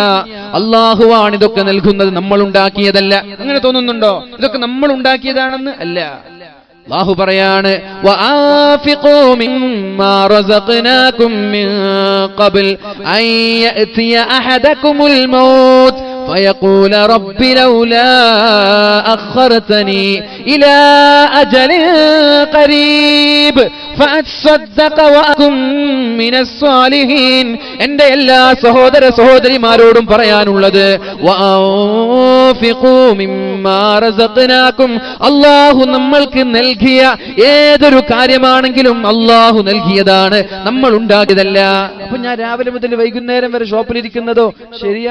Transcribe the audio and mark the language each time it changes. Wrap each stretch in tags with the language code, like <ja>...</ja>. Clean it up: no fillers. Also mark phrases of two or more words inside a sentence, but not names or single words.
<ml>അല്ലാഹുവാണ് ഇതൊക്കെ നൽകുന്നത്, നമ്മൾ ഉണ്ടാക്കിയതല്ല. അങ്ങനെ തോന്നുന്നുണ്ടോ ഇതൊക്കെ നമ്മൾ ഉണ്ടാക്കിയതാണെന്ന്? അല്ല. അല്ലാഹു പറയാണ്,</ml> <ar>وأنفقوا مما رزقناكم من قبل أن يأتي أحدكم الموت فيقول رب لولا أخرتني إلى أجل قريب فأتصدق وأكن من الصالحين.</ar> <ml>എന്റെ എല്ലാ സഹോദര സഹോദരിമാരോടും പറയാനുള്ളത്,</ml> <ar>وأنفقوا مما رزقناكم.</ar> <ml>അല്ലാഹു നമ്മൾക്ക് നൽകിയ ഏതൊരു കാര്യമാണെങ്കിലും അല്ലാഹു നൽകിയതാണ്, നമ്മൾ ഉണ്ടാക്കിയതല്ല. അപ്പൊ ഞാൻ രാവിലെ മുതൽ വൈകുന്നേരം വരെ ഷോപ്പിലിരിക്കുന്നതോ ശരിയാ?</ml>